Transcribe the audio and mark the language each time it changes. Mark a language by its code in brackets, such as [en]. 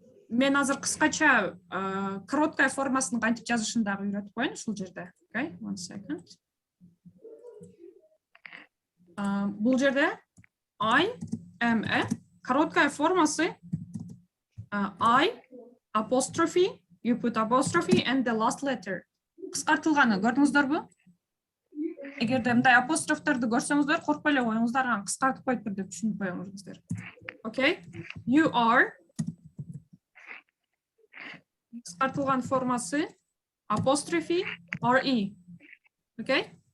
[ky] Мен азыр кыскача короткая формасын кантип жазышын дагы үйрөтүп коеюн ушул жерде. [en] Okay, 1 second. [ky] Бул жерде [en] I am a [ky] короткая формасы [en] I apostrophe, you put apostrophe and the last letter. [ky] Кыскартылганы көрдүңүздөрбү? Эгерде мындай апострофторду көрсөңүздөр, коркпой эле коюңуздар, аны кыскартып коюптур деп түшүнүп коюңуздар. [en] Okay? You are [ky] кыскартылган формасы [en] apostrophe re. Okay?